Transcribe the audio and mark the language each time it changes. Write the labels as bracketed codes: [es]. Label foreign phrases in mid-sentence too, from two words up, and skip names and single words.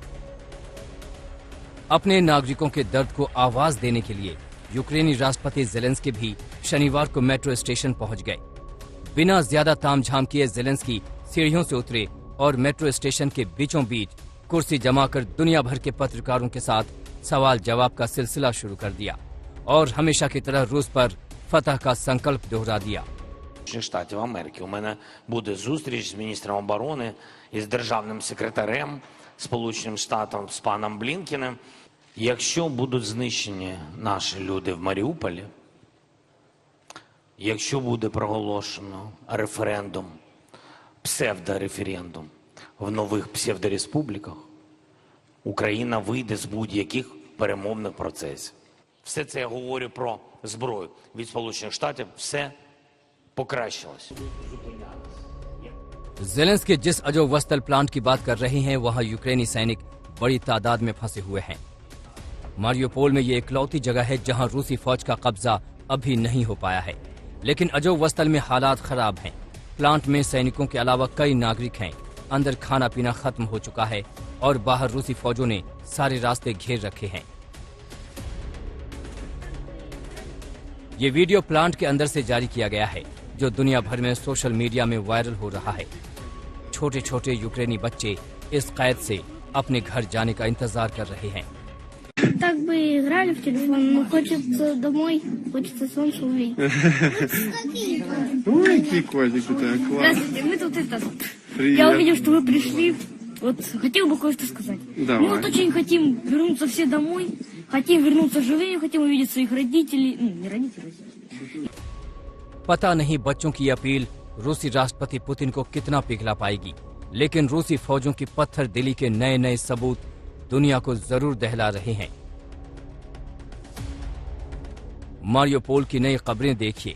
[hi] अपने नागरिकों के दर्द को आवाज देने के लिए यूक्रेनी राष्ट्रपति ज़ेलेंस्की भी शनिवार को [en] metro station [hi] पहुंच गए। बिना ज्यादा तामझाम किए ज़ेलेंस्की सीढ़ियों से उतरे और [en] metro station [hi] के बीचों बीच कुर्सी जमाकर दुनिया भर के पत्रकारों के साथ सवाल जवाब का सिलसिला शुरू कर दिया और हमेशा की तरह रूस पर फतह का संकल्प दोहरा दिया। [uk] Штатів Америки. У мене буде зустріч з міністром оборони і з державним секретарем Сполученим Штатам, з паном Блінкеним. Якщо будуть знищені наші люди в Маріуполі, якщо буде проголошено референдум, псевдореферендум в нових псевдореспубліках, Україна вийде з будь-яких перемовних процесів. Все це я говорю про зброю. Від Сполучених Штатів все покращилось। [hi] ज़ेलेंस्की जिस अजोवस्तल प्लांट की बात कर रहे हैं वहां यूक्रेनी सैनिक बड़ी तादाद में फंसे हुए हैं। मारियोपोल में ये इकलौती जगह है जहां रूसी फौज का कब्जा अभी नहीं हो पाया है, लेकिन अजोवस्तल में हालात खराब हैं। प्लांट में सैनिकों के अलावा कई नागरिक हैं। अंदर खाना पीना खत्म हो चुका है और बाहर रूसी फौजों ने सारे रास्ते घेर रखे हैं। ये वीडियो प्लांट के अंदर से जारी किया गया है जो दुनिया भर में [en] social media [hi] में वायरल हो रहा है। छोटे छोटे यूक्रेनी बच्चे इस कैद से अपने घर जाने का इंतजार कर रहे हैं। [ru] Так бы играли в телефон, но хочется домой, хочется солнце увидеть. Ой, какие котики, да, класс. Здравствуйте, мы тут это... Привет. Я увидел, что вы пришли. Вот хотел бы кое-что сказать. Давай. Мы вот очень хотим вернуться все домой, хотим вернуться живыми, хотим увидеть своих родителей. Ну, не родителей. [hi] पता नहीं बच्चों की अपील रूसी राष्ट्रपति पुतिन को कितना पिघला पाएगी, लेकिन रूसी फौजों की पत्थर दिली के नए नए सबूत दुनिया को जरूर दहला रहे हैं। मारियोपोल की नई खबरें देखिए।